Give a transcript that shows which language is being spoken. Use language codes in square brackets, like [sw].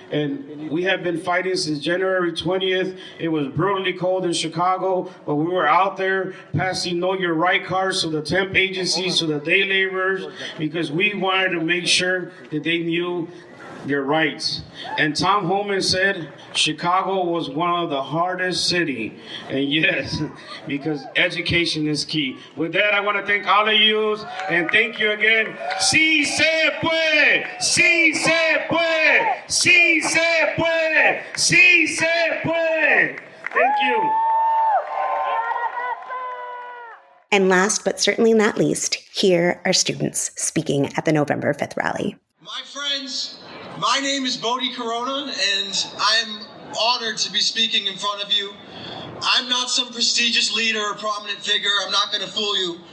[en] And we have been fighting since January 20th. It was brutally cold in Chicago, but we were out there passing Know Your Right cards to the temp agencies, to the day laborers, because we wanted to make sure that they knew their rights. And Tom Homan said Chicago was one of the hardest cities. And yes, because education is key. With that, I want to thank all of you, and thank you again. [es] Si se puede, si se puede, si se puede, si se puede. [en] Thank you. And last but certainly not least, here are students speaking at the November 5th rally. My friends, my name is Bode Corona, and I'm honored to be speaking in front of you. I'm not some prestigious leader or prominent figure. I'm not going to fool you.